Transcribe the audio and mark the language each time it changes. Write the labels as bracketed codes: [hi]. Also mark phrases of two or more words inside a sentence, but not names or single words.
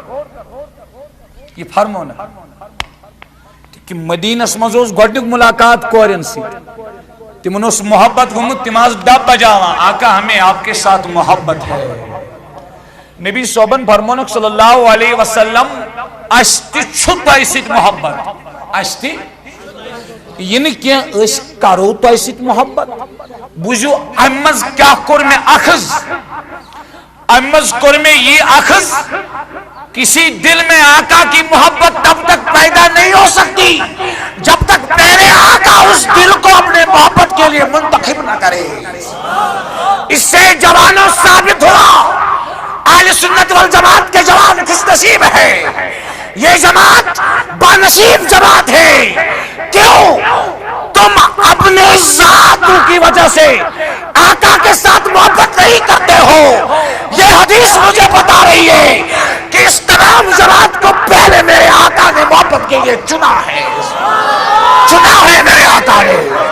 [ks] یہ فرمونکھ کہ مدینس منٛز اوس گۄڈنیُک ملاقات کورٮ۪ن سۭتۍ تمن اوس محبت گوٚمُت تِم آسہٕ ڈب بجاوان [ur] آقا ہمیں آپ کے ساتھ محبت ہے [ks] نبی صوبن فرمونکھ [ar] صلی اللہ علیہ وسلم [ks] اس تہِ چھُ تۄہہِ سۭتۍ محبت اس تہِ یہ نہٕ کینٛہہ أسۍ کرو تۄہہِ سۭتۍ محبت بوٗزِو امہِ منٛز کیٛاہ کوٚر مےٚ اخذ امہِ منٛز کوٚر مےٚ یہِ اخذ [ur] کسی دل میں آقا کی محبت تب تک پیدا نہیں ہو سکتی جب تک تیرے آقا اس دل کو اپنے محبت کے لیے منتخب نہ کرے اس سے جوانوں ثابت ہوا اہل سنت والجماعت کے جوان خوش نصیب ہے یہ جماعت بانصیب جماعت ہے کیوں تم اپنے ذاتوں کی وجہ سے آقا کے ساتھ محبت نہیں کرتے ہو یہ حدیث مجھے بتا رہی ہے کہ اس تمام جماعت کو پہلے میرے آقا نے محبت کے لیے چنا ہے میرے آقا نے